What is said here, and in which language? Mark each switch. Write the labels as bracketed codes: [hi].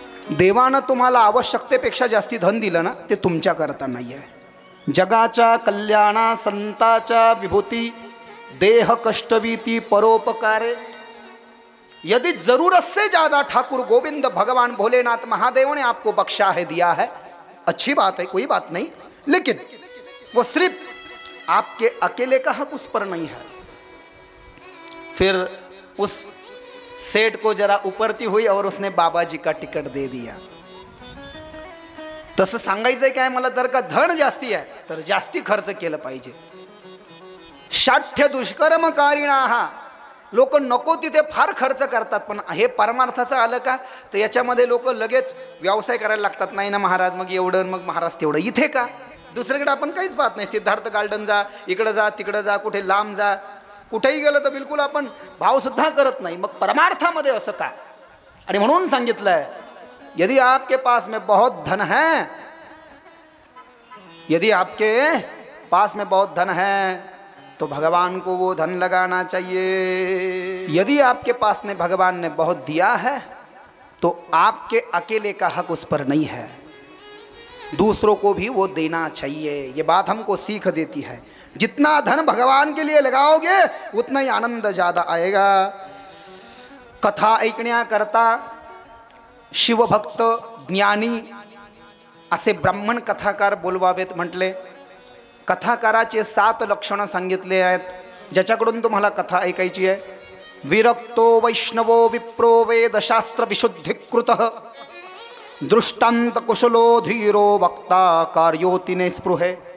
[mr] देवानं तुम्हाला आवश्यकतेपेक्षा जास्ती धन दिलं ना, ते तुमच्या करता नाही आहे। जगाच्या कल्याणा संताच्या विभूती देह कष्टवीती परोपकारे। [hi] यदि जरूरत से ज्यादा ठाकुर गोविंद भगवान भोलेनाथ महादेव ने आपको बख्शा है, दिया है, अच्छी बात है, कोई बात नहीं, लेकिन वो सिर्फ आपके अकेले का हक उस पर नहीं है। फिर उस सेठ को जरा उपरती हुई और उसने बाबा जी का टिकट दे दिया। [mr] तसं सांगायचंय काय मला, जर का धन जास्ती आहे तर जास्ती खर्च केलं पाहिजे। शाठ्य दुष्कर्मकारिणाः, लोक नको तिथे फार खर्च करतात, पण हे परमार्थाचं आलं का तर याच्यामध्ये लोक लगेच व्यवसाय करायला लागतात। नाही ना महाराज, मग एवढं, मग महाराज तेवढं, इथे का? दुसरीकडे आपण काहीच पाहत नाही। सिद्धार्थ गार्डन जा, इकडे जा, तिकडे जा, कुठे लांब जा, कुठेही गेलं तर बिलकुल आपण भाव सुद्धा करत नाही। मग परमार्थामध्ये असं का? आणि म्हणून सांगितलंय, [hi] यदि आपके पास में बहुत धन है, यदि आपके पास में बहुत धन है तो भगवान को वो धन लगाना चाहिए। यदि आपके पास में भगवान ने बहुत दिया है तो आपके अकेले का हक उस पर नहीं है, दूसरों को भी वो देना चाहिए। ये बात हमको सीख देती है। जितना धन भगवान के लिए लगाओगे उतना ही आनंद ज्यादा आएगा। [mr] कथा ऐकण्याकरता शिवभक्त ज्ञानी असे ब्राह्मण कथाकार बोलवावेत म्हटले। कथाकाराचे 7 लक्षणं सांगितले आहेत, ज्याच्याकडून तुम्हाला कथा ऐकायची आहे। [sa] विरक्तो वैष्णवो विप्रो वेदशास्त्र विशुद्धिकृतः दृष्टांत कुशलो धीरो वक्ता कार्योतिने स्पृहे।